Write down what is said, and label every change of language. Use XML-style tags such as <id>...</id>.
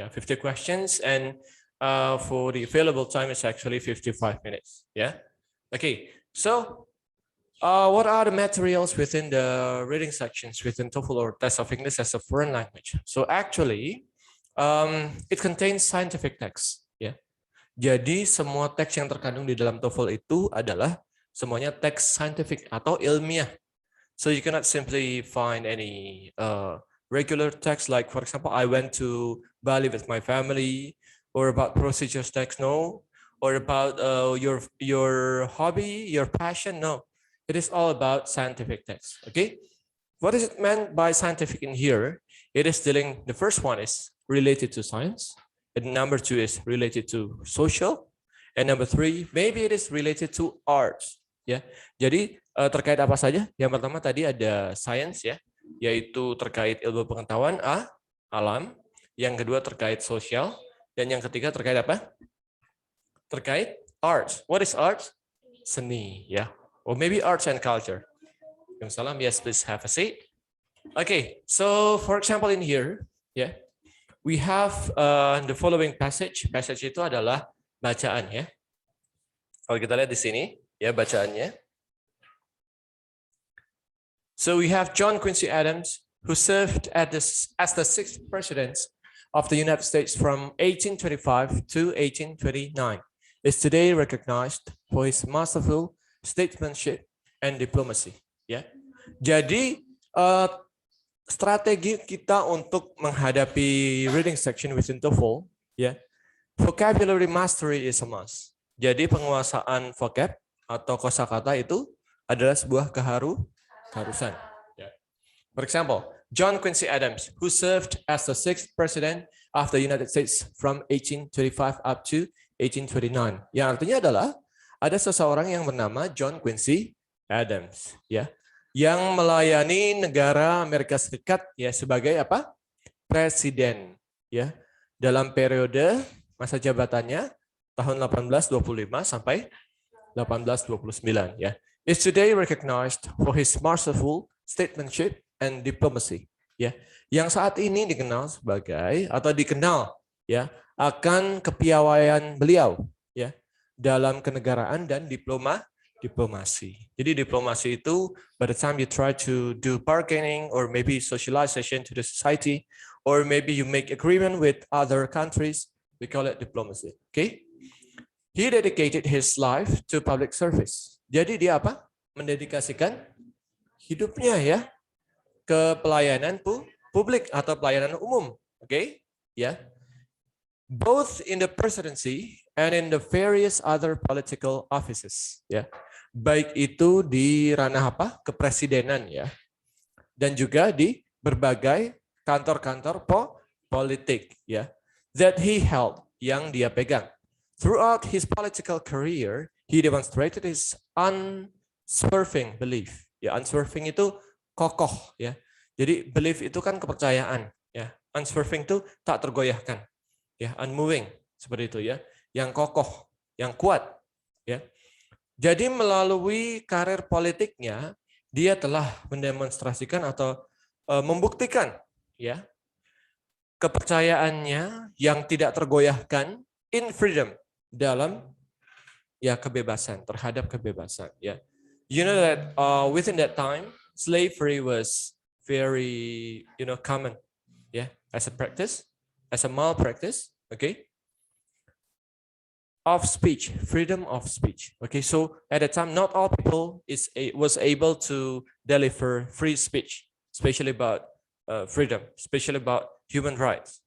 <en>Yeah, 50 questions, and for the available time is actually 55 minutes. Yeah. Okay. So, what are the materials within the reading sections within TOEFL or Test of English as a foreign language? So actually, it contains scientific text. Yeah.</en> <id>Jadi semua teks yang terkandung di dalam TOEFL itu adalah semuanya teks scientific atau ilmiah.</id> <en>So you cannot simply find any regular text like, for example, I went to Bali with my family, or about procedures text, no, or about your hobby, your passion, no. It is all about scientific text. Okay, what is it meant by scientific in here? It is dealing. The first one is related to science, and number 2 is related to social, and number 3 maybe it is related to arts.</en> <id>Ya, jadi terkait apa saja? Yang pertama tadi ada science ya, yaitu terkait ilmu pengetahuan alam. Yang kedua terkait sosial, dan yang ketiga terkait apa? Terkait arts.</id> <en>What is arts?</en> <id>Seni ya,</id> <en>or maybe arts and culture. Salam, yes, please have a seat. Okay, so for example in here, we have the following passage.</en> <id>Passage itu adalah bacaan ya. Kalau kita lihat di sini. Ya, bacaannya.</id> <en>So we have John Quincy Adams, who served as the 6th president of the United States from 1825 to 1829, is today recognized for his masterful statesmanship and diplomacy.</en> <id>Ya, jadi strategi kita untuk menghadapi</id> <en>reading section within TOEFL, ya, vocabulary mastery is a must.</en> <id>Jadi penguasaan vocab atau kosakata itu adalah sebuah keharusan.</id> <en>For example, John Quincy Adams, who served as the 6th president of the United States from 1825 up to 1829.</en> <id>Yang artinya adalah ada seseorang yang bernama John Quincy Adams, ya, yang melayani negara Amerika Serikat ya sebagai apa? Presiden, ya, dalam periode masa jabatannya tahun 1825 sampai 1829 ya.</id> <en>Is today recognized for his masterful statesmanship and diplomacy ya.</en> <id>Yang saat ini dikenal sebagai atau dikenal ya akan kepiawaian beliau ya dalam kenegaraan dan diplomasi. Jadi diplomasi itu</id> <en>by the time you try to do bargaining or maybe socialization to the society or maybe you make agreement with other countries, we call it diplomacy. Okay? He dedicated his life to public service.</en> <id>Jadi dia apa? Mendedikasikan hidupnya ya ke pelayanan publik atau pelayanan umum. Oke? Ya.</id> <en>Both in the presidency and in the various other political offices, ya.</en> <id>Baik itu di ranah apa? Kepresidenan ya. Dan juga di berbagai kantor-kantor politik ya.</id> <en>That he held,</en> <id>yang dia pegang.</id> <en>Throughout his political career, he demonstrated his unswerving belief.</en> <id>Ya, unswerving itu kokoh ya. Jadi belief itu kan kepercayaan ya. Unswerving itu tak tergoyahkan. Ya, unmoving seperti itu ya. Yang kokoh, yang kuat ya. Jadi melalui karir politiknya dia telah mendemonstrasikan atau membuktikan ya kepercayaannya yang tidak tergoyahkan</id> <en>in freedom,</en> <id>dalam ya kebebasan, terhadap kebebasan ya.</id> <en>You know that within that time, slavery was very, common, as a practice, as a malpractice, okay? Of speech, freedom of speech. Okay, so at the time, not all people was able to deliver free speech, especially about freedom, especially about human rights.</en>